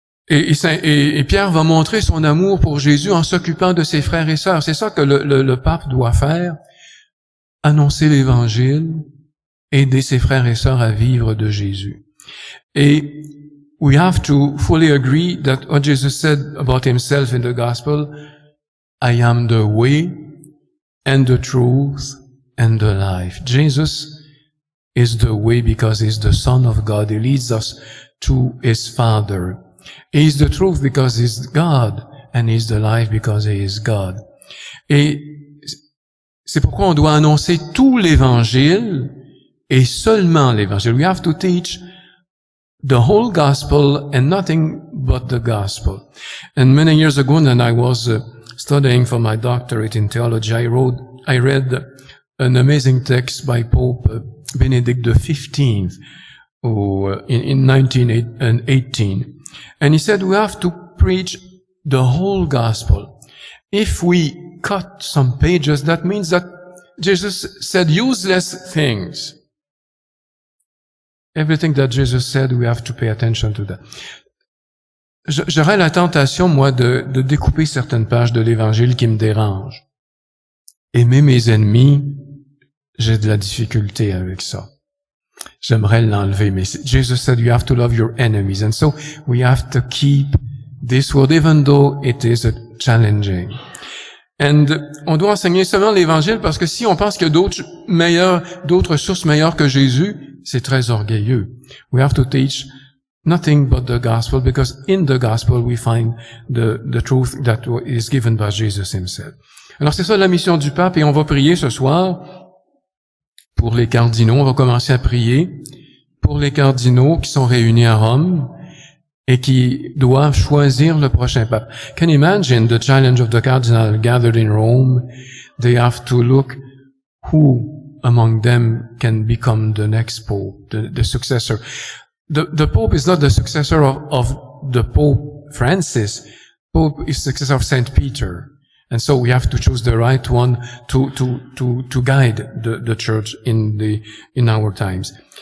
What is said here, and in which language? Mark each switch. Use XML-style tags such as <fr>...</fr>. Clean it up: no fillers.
<fr>Et Pierre va montrer son amour pour Jésus en s'occupant de ses frères et sœurs. C'est ça que le pape doit faire. Annoncer l'Évangile, aider ses frères et sœurs à vivre de Jésus.</fr> <en>Et we have to fully agree that what Jesus said about himself in the gospel, "I am the way and the truth and the life." Jesus is the way because he's the Son of God. He leads us to his Father. He's the truth because he's God, and he's the life because he is God.</en> <fr>Et c'est pourquoi on doit annoncer tout l'Évangile et seulement l'Évangile.</fr> <en>We have to teach the whole gospel and nothing but the gospel. And many years ago, when I was studying for my doctorate in theology, I read an amazing text by Pope Benedict XV in 1918. And he said we have to preach the whole gospel. If we cut some pages, that means that Jesus said useless things. Everything that Jesus said, we have to pay attention to that.</en> <fr>J'aurais la tentation, moi, de découper certaines pages de l'Évangile qui me dérangent. Aimer mes ennemis, j'ai de la difficulté avec ça. J'aimerais l'enlever, mais</fr> <en>Jesus said you have to love your enemies. And so we have to keep this word, even though it is challenging.</en> <fr>And on doit enseigner seulement l'Évangile parce que si on pense qu'il y a d'autres sources meilleures que Jésus, c'est très orgueilleux.</fr> <en>We have to teach nothing but the gospel because in the gospel we find the truth that is given by Jesus himself.</en> <fr>Alors c'est ça la mission du pape et on va prier ce soir pour les cardinaux. On va commencer à prier pour les cardinaux qui sont réunis à Rome et qui doivent choisir le prochain pape.</fr> <en>Can you imagine the challenge of the cardinals gathered in Rome? They have to look who among them can become the next pope, the successor. The pope is not the successor of the Pope Francis. Pope is successor of Saint Peter. And so we have to choose the right one to guide the church in our times.</en>